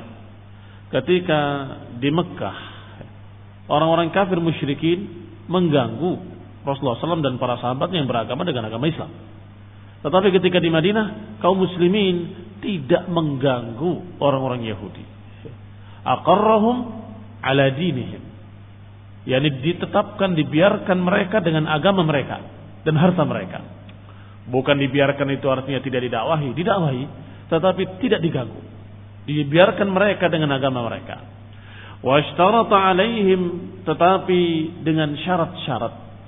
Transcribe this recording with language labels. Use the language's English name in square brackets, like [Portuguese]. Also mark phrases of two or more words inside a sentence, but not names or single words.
[Indonesian] Ketika di Mekah orang-orang kafir musyrikin mengganggu Rasulullah SAW dan para sahabat yang beragama dengan agama Islam. Tetapi ketika di Madinah, kaum muslimin tidak mengganggu orang-orang Yahudi. [Arabic] أقرهم على دينهم, [Indonesian] yakni ditetapkan, dibiarkan mereka dengan agama mereka dan harta mereka. Bukan dibiarkan itu artinya tidak didakwahi, didakwahi, tetapi tidak diganggu. Dibiarkan mereka dengan agama mereka. [Arabic] واشترط عليهم, [Indonesian] tetapi dengan syarat-syarat.